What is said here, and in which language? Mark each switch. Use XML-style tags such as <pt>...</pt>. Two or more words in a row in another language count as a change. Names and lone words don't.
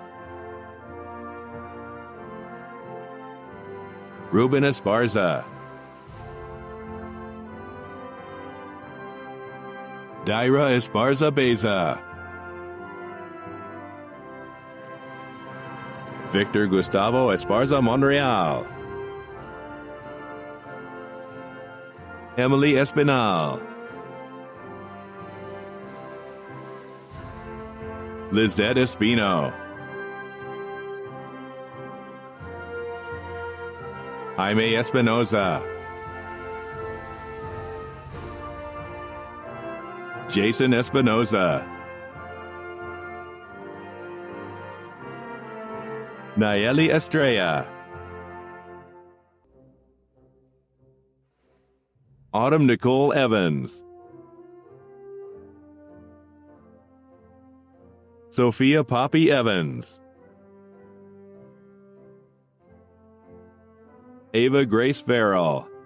<en>Ruben Esparza. Daira Esparza Beza. Victor Gustavo Esparza Monreal. Emily Espinal. Lizette Espino. Jaime Espinoza. Jason Espinoza. Nayeli Estrella. Autumn Nicole Evans. Sophia Poppy Evans. Ava Grace Farrell.</en>